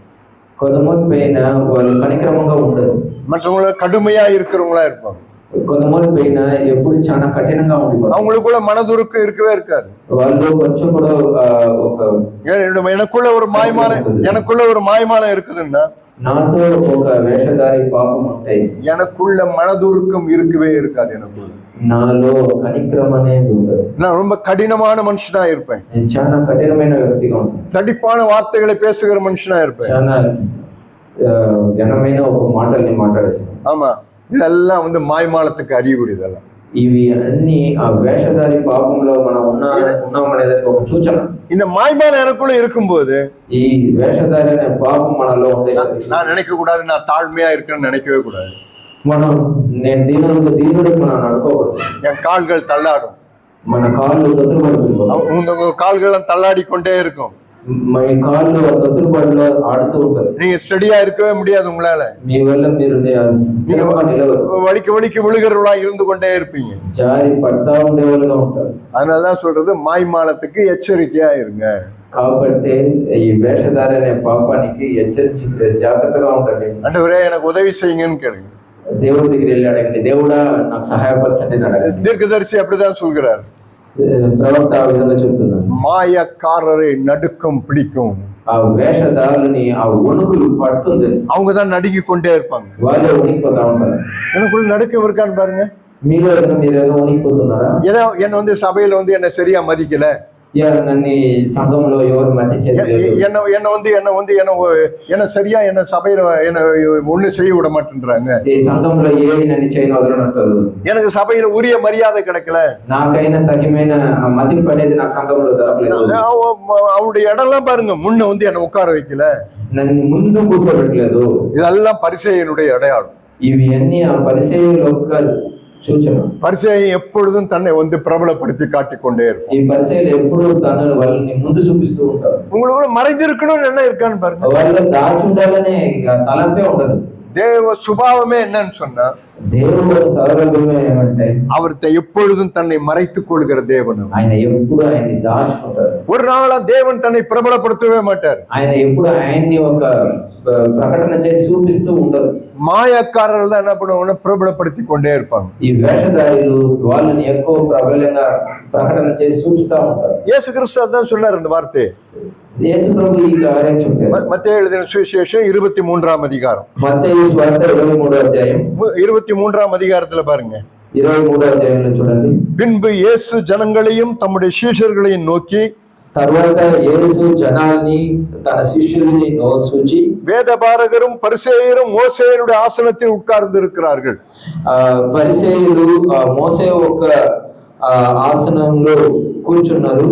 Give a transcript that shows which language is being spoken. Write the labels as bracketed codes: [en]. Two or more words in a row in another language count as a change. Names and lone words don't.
[te] కొంతమంది పైన వాళ్ళు కనిక్రమంగా ఉండరు. [ta] மற்றவங்கள கடுமையா இருக்கிறவங்களா இருப்பாங்க. [te] కొంతమంది పైన ఎప్పుడు చాలా కఠినంగా ఉండిపోతారు. [ta] அவங்களுக்குள்ள மனதுருக்கு இருக்கவே இருக்காது. [te] వాళ్ళు కొంచెం కూడా ఒక [ta] எனக்குள்ள ஒரு மாய்மாலம் இருக்குதுன்னா, [te] నాతో ఒక వేషధారి పాపం ఉంటాయి. [ta] எனக்குள்ள மனதுருக்கம் இருக்கவே இருக்காது. எனக்குள்ள [te] నాలో కనిక్రమం అనేది ఉండదు. [ta] நான் ரொம்ப கடினமான மனுஷனா இருப்பேன். [te] నేను చాలా కఠినమైన వ్యక్తిగా ఉంటాను. [ta] தடிப்பான வார்த்தைகளை பேசுகிற மனுஷனா இருப்பேன். [te] చాలా ఘనమైన ఒక మాటల్ని మాట్లాడేస్తాను. [ta] ஆமா, இதெல்லாம் வந்து மாய்மாலத்துக்கு அறிகுறி. இதெல்லாம் [te] ఇవి అన్ని ఆ వేషధారి పాపంలో మనం ఉన్నామనేది ఒక సూచన. [ta] இந்த மாய்மாலம் எனக்குள்ள இருக்கும்போது, [te] ఈ వేషధారి అనే పాపం మనలో ఉండేది. [ta] நான் நினைக்க கூடாது நான் தாழ்மையா இருக்கேன்னு நினைக்கவே கூடாது. [te] మనం నేను దీనుడు మనం అనుకోకూడదు. [ta] என் கால்கள் தள்ளாடும். [te] మన కాళ్ళు తొత్తుపడుతుంది. [ta] உங்க கால்கள் தள்ளாடி கொண்டே இருக்கும். [te] మీ కాళ్ళు తొత్తుపడిలో ఆడుతూ ఉంటారు. [ta] நீங்க ஸ்டடியா இருக்கவே முடியாது. உங்களால [te] మీ వల్ల మీరు స్థిరంగా నిలవరు. [ta] வலிக்கு விழுகிறவளா இருந்து கொண்டே இருப்பீங்க. [te] జారి పడతా ఉండేవాళ్ళుగా ఉంటారు. [ta] அதனாலதான் சொல்றது, மாய்மாலத்துக்கு எச்சரிக்கையா இருங்க. [te] కాబట్టి ఈ వేషధారి అనే పాపానికి హెచ్చరించి జాగ్రత్తగా ఉండండి. [ta] ஆண்டவரே, எனக்கு உதவி செய்யுங்கன்னு கேளுங்க. [te] దేవుడి దగ్గర వెళ్ళి అడగండి, దేవుడా నాకు సహాయపరచండి అడగండి. [ta] தீர்க்கதரிசி அப்படிதான் சொல்கிறார். [te] ప్రవక్త ఆ విధంగా చెప్తున్నాడు. [ta] மாயக்காரரை நடுக்கம் பிடிக்கும். [te] ఆ వేషధారులని ఆ వణుకులు పడుతుంది. [ta] அவங்கதான் நடுங்கி கொண்டே இருப்பாங்க. [te] వాళ్ళే వణికిపోతా ఉంటారు. [ta] எனக்குள்ள நடுக்கம் இருக்கான்னு பாருங்க. [te] మీలో మీరేదో వణికిపోతున్నారా? [ta] ஏதோ என்ன வந்து சபையில வந்து என்ன சரியா மதிக்கல, [te] నన్ను సంఘంలో ఎవరు మతించేది లేదు, [ta] என்ன சரியா என்ன சபையில என்ன ஒண்ணு செய்ய விட மாட்டேன்றாங்க, [te] ఈ సంఘంలో ఏమి నన్ను చేయని వదలనంటారు, [ta] எனக்கு సభையில உரிய மரியாதை கிடைக்கல, [te] నాకైనా తగిన మతింపు అనేది నాకు సంఘంలో దొరకలేదు, [ta] அவனுடைய இடம்லாம் பாருங்க, முன்ன வந்து என்ன உட்கார வைக்கல, [te] నన్ను ముందు కూర్చోబెట్టలేదు. [ta] இதெல்லாம் பரிசேயனுடைய அடையாளம். [te] ఇవి అన్ని ఆ పరిసయ్యుల యొక్క సూచన. [ta] పరిసయ్యం எப்பொழுதும் தன்னை வந்து பிரபலப்படுத்தி காட்டிக்கொண்டே இருக்கும். [te] ఈ పరిసయ్యులు ఎప్పుడు తనను వాళ్ళని ముందు చూపిస్తూ ఉంటారు. [ta] உங்களுக்கு மறைஞ்சிருக்கணும்னு என்ன இருக்கான்னு பாருங்க. [te] వాళ్ళ దాచి ఉండాలనే తలంపే ఉండదు. [ta] தேவ சுபாவமே என்னன்னு சொன்னா, [te] దేవుడు సౌరభ్యమే ఏమంటే [ta] அவர்த்தை எப்பொழுதும் தன்னை மறைத்துக் கொள்கிற தேவன். [te] ఆయన ఎప్పుడు ఆయన్ని దాచుకుంటారు. [ta] ஒரு நாளா தேவன் தன்னை பிரபலப்படுத்தவே மாட்டார். [te] ఆయన ఎప్పుడు ఆయన్ని ఒక ప్రకటన చేసి చూపిస్తూ ఉండరు. [ta] மாயக்காரர்கள் தான் என்ன பண்ணுவாங்கன்னா பிரபலப்படுத்தி கொண்டே இருப்பாங்க. [te] ఈ వేషధారులు వాళ్ళని ఎక్కువ ప్రబలంగా ప్రకటన చేసి చూపిస్తా ఉంటారు. [ta] இயேசு கிறிஸ்து தான் சொன்னார் இந்த வார்த்தை. [te] యేసు ప్రభు ఈ కార్యం చెప్పారు. [ta] மத்தேயு எழுதின சுவிசேஷம் 23ஆம் அதிகாரம். [te] మత్తయి సువార్త 23వ అధ్యాయం [ta] 23ஆம் அதிகாரத்துல பாருங்க. [te] 23వ అధ్యాయంలో చూడండి. [ta] பின்பு இயேசு ஜனங்களையும் தம்முடைய சீஷர்களையும் நோக்கி, [te] తర్వాత యేసు జనాల్ని తన శిష్యుల్ని చూచి [ta] வேதபாரகரும் பரிசேயரும் மோசேயனுடைய ஆசனத்தில் உட்கார்ந்து இருக்கிறார்கள். [te] పరిసయ్యులు మోసే ఒక ఆసనంలో కూర్చున్నారు.